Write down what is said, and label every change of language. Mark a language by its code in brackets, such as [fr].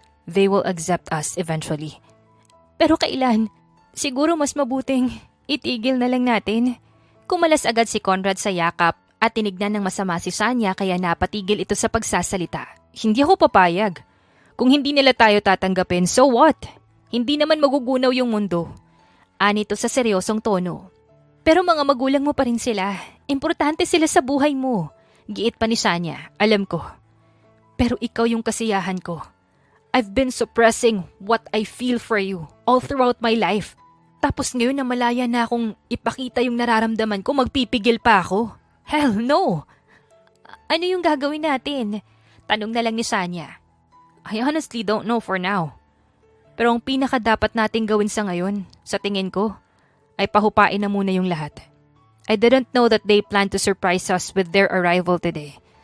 [en] They will accept us eventually. [tl] Pero kailan? Siguro mas mabuting itigil na lang natin. Kumalas agad si Conrad sa yakap at tinignan ng masama si Sanya kaya napatigil ito sa pagsasalita. Hindi ako papayag. Kung hindi nila tayo tatanggapin, [en] so what? [tl] Hindi naman magugunaw yung mundo. Anito sa seryosong tono. Pero mga magulang mo pa rin sila. Importante sila sa buhay mo. Giit pa ni Sanya. Alam ko. Pero ikaw yung kasiyahan ko. [en] I've been suppressing what I feel for you all throughout my life. [tl] Tapos ngayon na malaya na akong ipakita yung nararamdaman ko, magpipigil pa ako. [en] Hell no! [tl] Ano yung gagawin natin? Tanong na lang ni Sanya. [en] I honestly don't know for now. [tl] Pero ang pinaka dapat nating gawin sa ngayon, sa tingin ko, ay pahupain na muna yung lahat. [en] I didn't know that they plan to surprise us with their arrival today.